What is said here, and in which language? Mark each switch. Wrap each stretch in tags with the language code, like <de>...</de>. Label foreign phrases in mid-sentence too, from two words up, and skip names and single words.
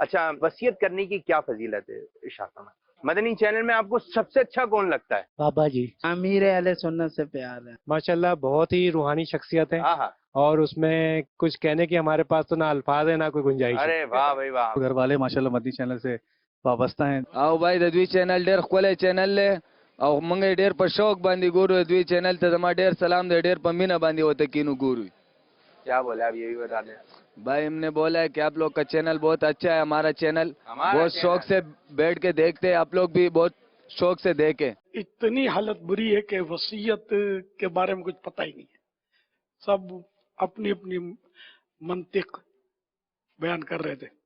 <ur>اچھا، وصیت کرنے کی کیا فضیلت ہے ارشاد فرمائیں. مدنی چینل میں آپ کو سب سے اچھا کون لگتا ہے؟ بابا جی امیر اہل سنت سے پیار ہے. ماشاءاللہ بہت ہی روحانی شخصیت ہے، ہاں ہاں، اور اس میں کچھ کہنے کی ہمارے پاس تو نہ الفاظ ہے نہ کوئی گنجائش ہے. ارے واہ بھائی واہ. گھر والے ماشاءاللہ مدنی چینل سے وابستہ ہیں.</ur> <ps>او بھائی د دوی چینل ډیر ښکلی چینل دی او موږ یې ډیر په شوق باندې ګورو. د دوی چینل ته زما ډیر سلام دی، ډیر په مینه باندې ورته کینو ګورو.</ps> <ur>کیا بولے آپ یہ بھی بتا دیں. بھائی ہم نے بولا ہے کہ آپ لوگ کا چینل بہت اچھا ہے، ہمارا چینل بہت شوق سے بیٹھ کے دیکھتے ہیں، آپ لوگ بھی بہت شوق سے دیکھیں. اتنی حالت بری ہے کہ وصیت کے بارے میں کچھ پتہ ہی نہیں ہے. سب اپنی اپنی منطق بیان کر رہے تھے.</ur>